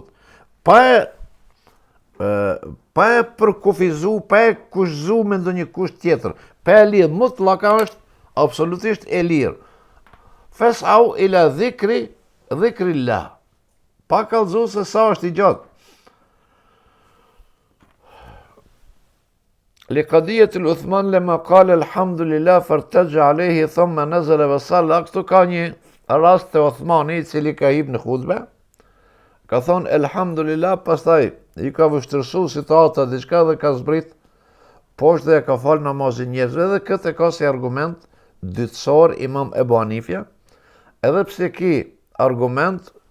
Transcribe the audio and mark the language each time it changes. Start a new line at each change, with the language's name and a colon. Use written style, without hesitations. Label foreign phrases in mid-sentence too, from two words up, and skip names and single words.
Albanian: Pa e përkufizu, pa e kushzu me ndonjë kusht tjetër. Pa e lirë, mutlaka është absolutisht e lirë.
Arabic: فاسعوا إلى ذكر الله.
Albanian: Pa kallëzu se sa është i gjatë.
Arabic: لقضية العثمان لما قال الحمد لله فارتج عليه ثم نزل وصلى.
Albanian: Këtu ka një rast të Uthmani i cili ka hip në hutbe, ka thonë elhamdulillah, pastaj i ka vështërsu situata diçka dhe ka zbrit poshtë dhe ka falë namazin njerëzve, dhe këtë e ka si argument dytësor imam Ebu Hanifja, edhe pse ki argument